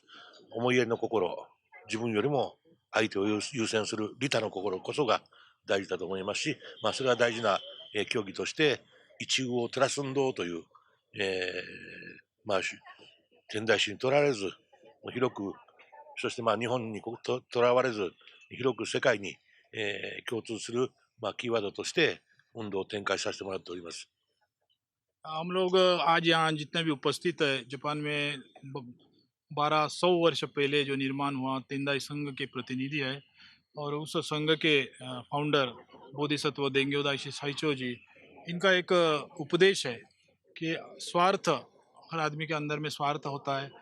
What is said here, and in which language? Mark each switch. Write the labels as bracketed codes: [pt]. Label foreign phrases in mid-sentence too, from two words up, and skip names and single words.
[ja] 思いやりの心、自分よりも相手を優先する利他の心こそが大事だと思いますし、それは大事な、教義として、一遇を照らす運動という、天台宗にとらわれず、広く、そして日本にとらわれず、広く世界に、共通する、キーワードとして運動を展開させてもらっております。 [hi] हम लोग आज यहाँ जितने भी उपस्थित है, जापान में 1200 वर्ष पहले जो निर्माण हुआ तेंदाई संघ के प्रतिनिधि है और उस संघ के फाउंडर बोधिसत्व देंग्यो दाइशी साइचो जी, इनका एक उपदेश है कि स्वार्थ, हर आदमी के अंदर में स्वार्थ होता है।